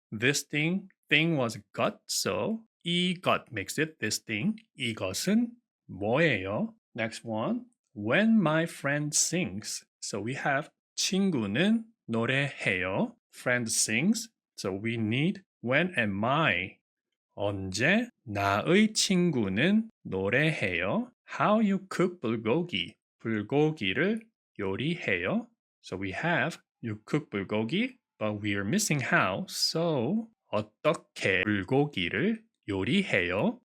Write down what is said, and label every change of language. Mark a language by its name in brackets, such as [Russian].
[English] This thing was got, so 이것 makes it this thing. [Korean] 이것은 뭐예요? [English] Next one. When my friend sings. So we have [Korean] 친구는 노래해요. [English] Friend sings. So we need when and my. [Korean] 언제 나의 친구는 노래해요. [English] How you cook 불고기. [Korean] 불고기를 요리해요. [English] So we have you cook 불고기, but we are missing how. [Korean] So 어떻게 불고기를 요리해요?